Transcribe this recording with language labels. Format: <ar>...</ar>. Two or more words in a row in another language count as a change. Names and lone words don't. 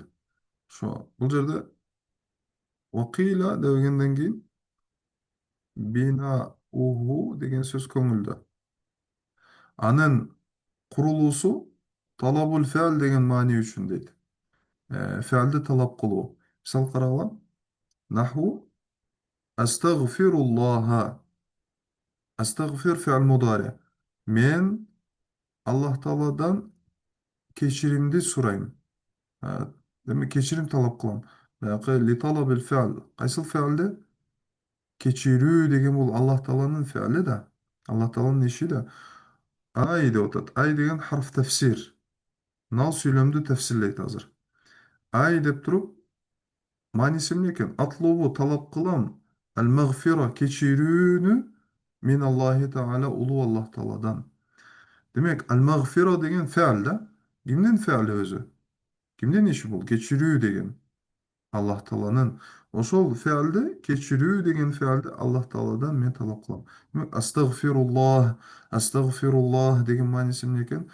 <ky>Бул жерде вакыйла дегенден кийин бинауху деген сөз көңүлдө. Анын курулуусу</ky> <ar>طلب الفعل</ar> <ky>деген маани үчүн дейт. Фи'лди талап кылуу. Мисал карагыла.</ky> <ar>نحو أستغفر الله. أستغفر فعل مضارع.</ar> <ky>Мен Аллах Тааладан кечиримди сурайм. Демек кечирим талап кылам. Баягы</ky> <ar>لطلب الفعل.</ar> <ky>Кайсыл фи'лди? Кечирүү деген бул Аллах Тааланын фи'ли да. Аллах Тааланын иши да. Ай деп атат. Ай деген</ky> <ar>حرف تفسير.</ar> <ky>Нал сүйлөмдү тафсирлейт азыр. Ай деп туруп мааниси эмне экен? Атлубу талап кылам ал-магфира кечирүүнү</ky> <ar>من الله تعالى</ar> <ky>улуу Аллах Тааладан. Демек, ал-магфира деген фи'л да. Кимдин фи'ли өзү? Кимдин иши бул? Кечирүү деген Аллах Тааланын. Ошол фи'лди, кечирүү деген фи'лди Аллах Тааладан мен талап кылам. Демек,</ky> <ar>أستغفر الله، أستغفر الله</ar> <ky>деген мааниси эмне экен?</ky>